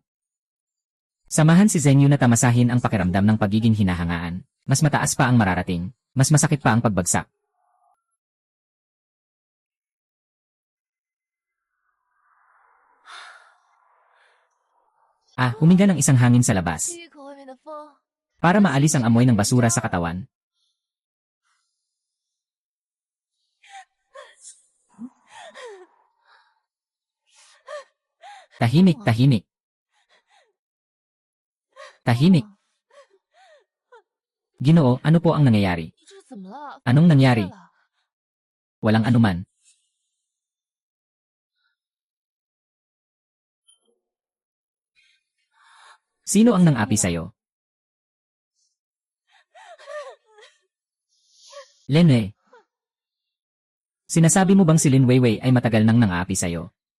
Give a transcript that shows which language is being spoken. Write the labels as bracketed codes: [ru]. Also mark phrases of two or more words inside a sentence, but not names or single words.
[tl] Samahan si Zheng Yu na tamasahin ang pakiramdam ng pagiging hinahangaan. Mas mataas pa ang mararating. Mas masakit pa ang pagbagsak. Huminga ng isang hangin sa labas. [zh] 吸一口外面的风。 [tl] Para maalis ang amoy ng basura sa katawan. Tahimik, tahimik. Tahimik. Ginoo, ano po ang nangyayari? [zh] 你这是怎么了？ [tl] Anong [zh] 发生 [tl] nangyari? [zh] 事了 [tl] Walang anuman. Sino ang nang-api sa'yo? Lin. Sinasabi mo bang si Lin Weiwei ay matagal nang nang-aapi sa'yo?